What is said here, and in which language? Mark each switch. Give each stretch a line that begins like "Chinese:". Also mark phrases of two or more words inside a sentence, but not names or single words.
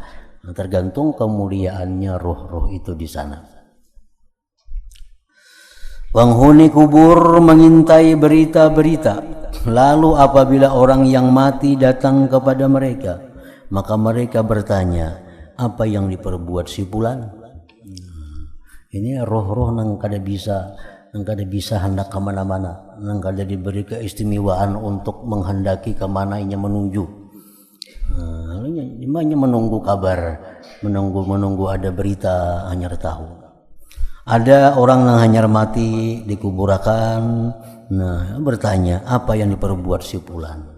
Indonesian: Nah, tergantung kemuliaannya roh-roh itu di sana. Penghuni kubur mengintai berita-berita. Lalu apabila orang yang mati datang kepada mereka, maka mereka bertanya, apa yang diperbuat si fulan?
Banjar: Ini roh-roh nang kada bisa hendak kemana-mana, nang kada diberi keistimewaan untuk menghendaki kemana inya menuju.
Indonesian: Hanya menunggu kabar, menunggu ada berita hanya tahu. Ada orang yang hanya mati dikuburakan. Nah, bertanya apa yang diperbuat si fulan.